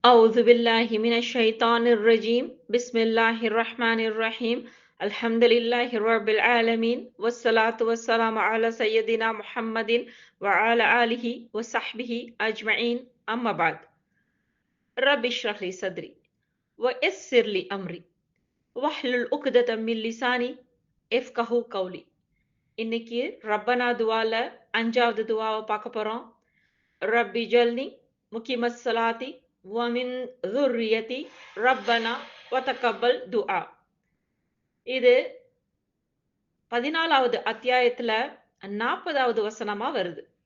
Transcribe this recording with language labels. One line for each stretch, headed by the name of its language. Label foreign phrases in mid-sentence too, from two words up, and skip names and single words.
Arabic: أعوذ بالله من الشيطان الرجيم بسم الله الرحمن الرحيم الحمد لله رب العالمين والصلاة والسلام على سيدنا محمد وعلى آله وصحبه أجمعين أما بعد رب اشرح لي صدري ويسر لي أمري واحلل عقدة من لساني يفقهوا قولي.
Tamil: இன்னைக்கு ரப்பனா துவால 5வது துவாவை பார்க்க போறோம்.
Arabic: رب اجعلني مقيم الصلاة ومن ذُرِّيَّتِي ربنا وتقبل دعاء.
Tamil: இது 14வது அத்தியாயத்துல 40வது வசனமா வருது.